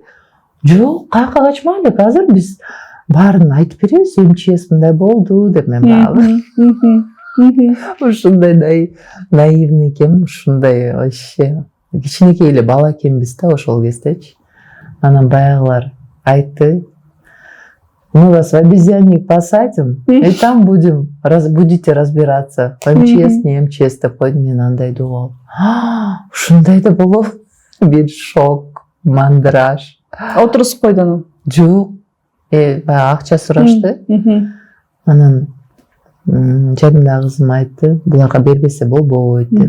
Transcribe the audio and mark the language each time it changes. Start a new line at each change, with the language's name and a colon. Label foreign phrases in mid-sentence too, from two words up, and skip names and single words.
Kyrgyz: Жок, каяка качмай элек, азыр биз баарын айтып беребиз, МЧС мындай болду деп мен багып. Ушундай наивный экенмин, ушундай вообще кичинекей эле бала экенбиз да ошол кездечи. Анан баягылар айтты:
Russian: "Мы вас в обезьянник посадим, и там будете разбираться.
Kyrgyz: МЧС, не МЧС" деп койду. Мен андай доо. Ушундай да болобу? Бир шок, мандраж. Отурусуп койду. Жок. Баягы акча сурашты. Анан жанымдагы кызым айтты: "Буларга бербесе болбойт" деп.